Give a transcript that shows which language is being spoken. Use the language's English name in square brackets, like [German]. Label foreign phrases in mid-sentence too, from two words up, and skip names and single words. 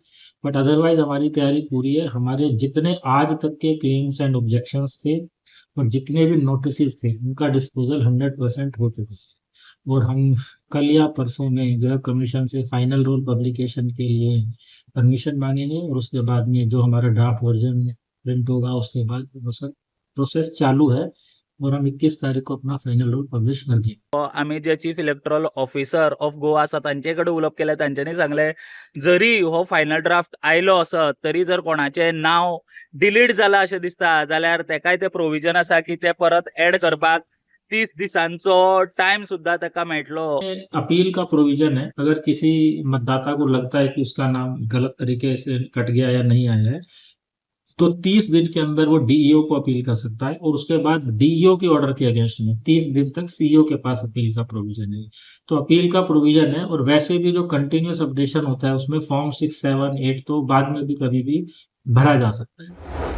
[English] but otherwise [Hindi] हमारी तैयारी पूरी है. हमारे जितने आज तक के [English] claims and objections [Hindi] थे और जितने भी नोटिस थे उनका डिस्पोजल 100% हो चुका है और हम कल या परसों में जो है कमीशन से [English] final roll publication [Hindi] के लिए परमिशन मांगेंगे और उसके बाद में जो हमारा [English] draft version print [Hindi] होगा उसके बाद प्रोसेस चालू है और हम 21 तारीख को अपना [English] final roll publish [Hindi] कर दिया. [Konkani] आम्ही जे [English] chief electoral officer of Goa [Konkani] आसा तांचे कडेन उलोवप केलें, तांच्यांनी सांगलें जरी हो [English] final draft [Konkani] आयलो आसत तरी जर कोणाचें नांव डिलीट जालां अशें दिसता जाल्यार तेकाय ते प्रोविजन आसा की ते परत एड करपाक 30 दिसांचो टाइम सुद्धा तेका मेळटलो. [Hindi] अपील का प्रोविजन है. अगर किसी मतदाता को लगता है कि उसका नाम गलत तरीके से कट गया या नहीं आया है तो 30 दिन के अंदर वो डीईओ को अपील कर सकता है और उसके बाद डीईओ के ऑर्डर के अगेंस्ट में 30 दिन तक सीईओ के पास अपील का प्रोविजन है. तो अपील का प्रोविजन है और वैसे भी जो [English] continuous updation [Hindi] होता है उसमें फॉर्म 6, 7, 8 तो बाद में भी कभी भी भरा जा सकता है.